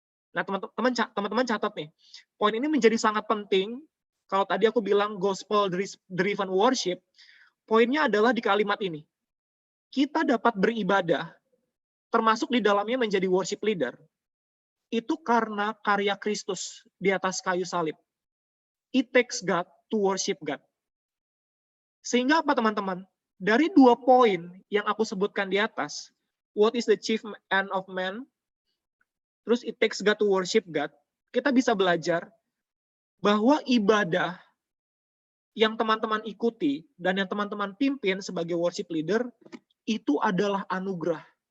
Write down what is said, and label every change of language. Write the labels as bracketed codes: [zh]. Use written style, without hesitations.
[id] Nah, teman-teman catat nih. Poin ini menjadi sangat penting. Kalau tadi aku bilang [en] gospel driven worship, [id] poinnya adalah di kalimat ini. Kita dapat beribadah, termasuk di dalamnya menjadi worship leader, itu karena karya Kristus di atas kayu salib. [en] It takes God to worship God. [id] Sehingga apa teman-teman? Dari 2 poin yang aku sebutkan di atas, [en] what is the chief end of man, [id] terus [en] it takes God to worship God, [id] kita bisa belajar bahwa ibadah yang teman-teman ikuti dan yang teman-teman pimpin sebagai worship leader, itu adalah anugerah.